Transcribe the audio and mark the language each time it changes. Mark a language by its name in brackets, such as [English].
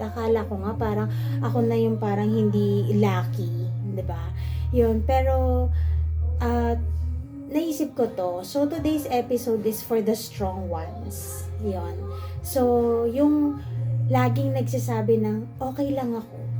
[Filipino] Akala ko nga parang ako na yung parang hindi lucky, 'di ba? Yun, pero uh, naisip ko to. [English] So today's episode is for the strong ones. [Filipino] Yun. So yung laging nagsasabi ng okay lang ako.